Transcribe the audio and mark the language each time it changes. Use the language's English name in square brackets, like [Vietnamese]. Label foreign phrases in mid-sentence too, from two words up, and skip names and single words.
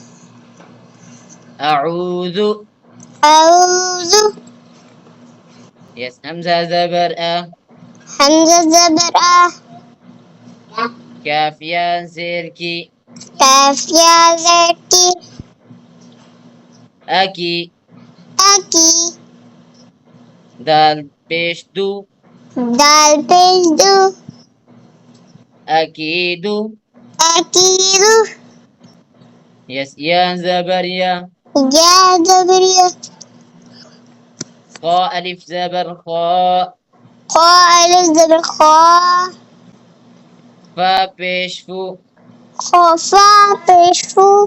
[Urdu] اعوذ. اعوذ یس حمزہ زبر ا، حمزہ زبر آ کافیہ زیر کی، کافیہ زیر کی اکی، اکی دال پیش دو، دال پیش دو اکیدو. اکید یس یا زبر یا، یا زبر یا خا الف زبر خا، خا الف زبر خا فا پیش فو، خفا پیش فو